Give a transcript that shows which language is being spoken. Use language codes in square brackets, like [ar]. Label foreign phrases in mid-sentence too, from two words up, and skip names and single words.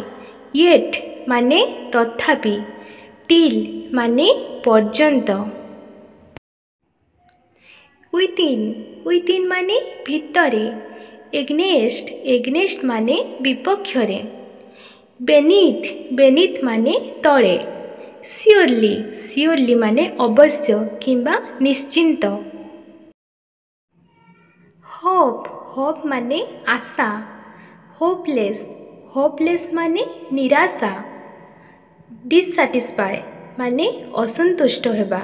[or] येट ମାନେ ତଥାପି। टिल ମାନେ ପର୍ଯ୍ୟନ୍ତ। विथिन ମାନେ ଭିତରେ। एग्नेस्ट ମାନେ ବିପକ୍ଷରେ। बेनीथ ମାନେ ତଳେ। सियोरली ମାନେ ଅବଶ୍ୟ କିମ୍ବା ନିଶ୍ଚିନ୍ତ। होप ମାନେ ଆଶା। होपलेस ମାନେ ନିରାଶା। डिससैटिस्फाई ମାନେ ଅସନ୍ତୁଷ୍ଟ ହେବା।